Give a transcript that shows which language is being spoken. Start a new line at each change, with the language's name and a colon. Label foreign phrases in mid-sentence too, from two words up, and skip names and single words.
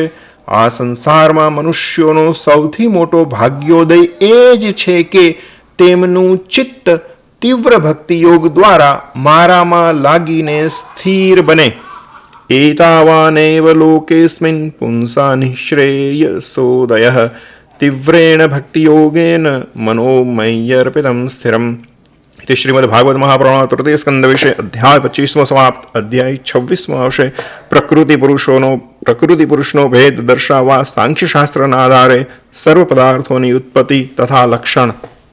Gujarati: આ સંસારમાં મનુષ્યોનો સૌથી મોટો ભાગ્યોદય એ જ છે કે તેમનું ચિત્ત તીવ્ર ભક્તિ યોગ દ્વારા મારામાં લાગીને સ્થિર બને.
Sanskrit: एतावानेव लोकेस्मिन पुंसा निःश्रेयसोदयः तीव्रेण भक्तियोगेन मनोमय्यर्पितम स्थिरम. इति श्रीमद्भागवत महापुराण तृतीय स्कंद विषय अध्याय 25 समाप्त.
Gujarati: अध्याय 26 આવશે પ્રકૃતિ પુરુષનો ભેદ દર્શાવવા સાંખ્યશાસ્ત્રના આધારે સર્વ પદાર્થોની ઉત્પત્તિ તથા લક્ષણ.